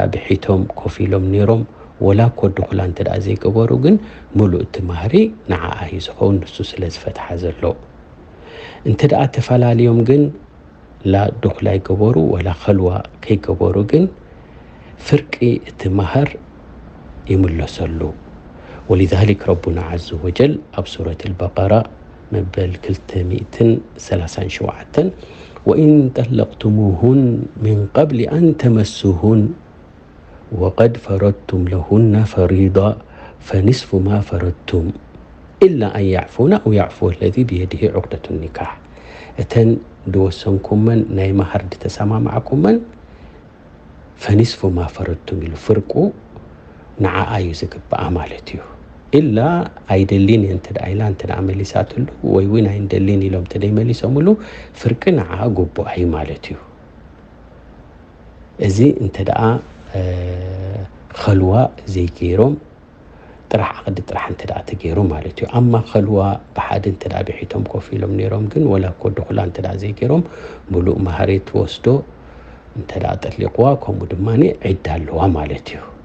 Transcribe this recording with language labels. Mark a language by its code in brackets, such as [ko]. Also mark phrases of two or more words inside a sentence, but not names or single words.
[ti] ብሒቶም ኮፍ ኢሎም ነይሮም ወላ ኮ ድኹላ እንተደኣ ዘይገበሩ ግን ሙሉእ እቲ ማህሪ ንዓኣ እዩ ዝኸውን ንሱ ስለ ዝፈትሓ ዘሎ እንተደኣ ተፈላለዮም ግን ላ ድኹላ ይገበሩ ወላ ኸልዋ ከይገበሩ ግን ፍርቂ እቲ ማህር ይምለሰሉ [ar] ولذلك ربنا عز وجل [ti] ኣብ سورة البقرة مبل [ar] 237 وإن طلقتموهن من قبل أن تمسوهن وقد فرضتم لهن فريضة فنصف ما فرضتم إلا أن يعفون أو يعفو الذي بيده عقدة النكاح [ti] እተን ድወሰንኩመን ናይ ማህር ተሰማማዕኩመን [ar] فنصف ما فرضتم [ti] ኢሉ ፍርቁ ንዓኣ እዩ ዝግባኣ ማለት እዩ ኢላ ኣይደሊን እንተደኣ ኢላ እንተደኣ መሊሳትሉ ወይ እውን ኣይንደሊን ኢሎም ተደይ መሊሶምሉ ፍርቂ ንዓኣ ጉቡእ እዩ ማለት እዩ እዚ እንተደኣ ኸልዋ ዘይገይሮም ጥራሕ ዓቕዲ ጥራሕ እንተደኣ ተገይሩ ማለት እዩ ኣማ ኸልዋ ብሓደ እንተደኣ ብሒቶም ኮፍ ኢሎም ነይሮም ግን ወላ ኮ ድኹላ እንተደኣ ዘይገይሮም ሙሉእ ማህሬት ወስዶ እንተደኣ ጠሊቕዋ ከምኡ ድማኒ ዒዳ ኣለዋ ማለት እዩ